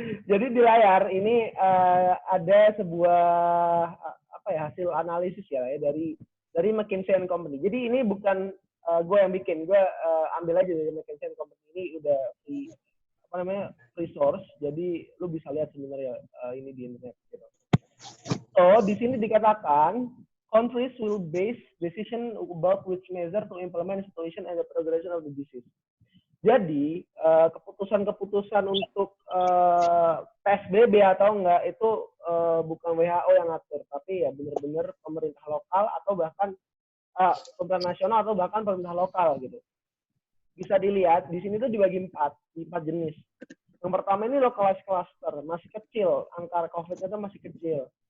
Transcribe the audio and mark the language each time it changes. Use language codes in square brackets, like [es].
[id] jadi di layar ini ada sebuah hasil analisis ya dari McKinsey & Company. Jadi ini bukan gue yang bikin, gue ambil aja dari McKinsey & Company. Ini udah free source. Jadi lu bisa lihat sebenarnya ini di internet. Gitu. [en] So [id] di sini dikatakan [en] countries will base decision about which measure to implement situation and the progression of the disease. [id] Jadi keputusan-keputusan untuk PSBB atau enggak itu bukan WHO yang ngatur, tapi ya benar-benar pemerintah lokal atau bahkan pemerintah nasional atau bahkan pemerintah lokal gitu. Bisa dilihat di sini tuh dibagi empat jenis. Yang pertama ini localized cluster, masih kecil, angka COVID-nya itu masih kecil.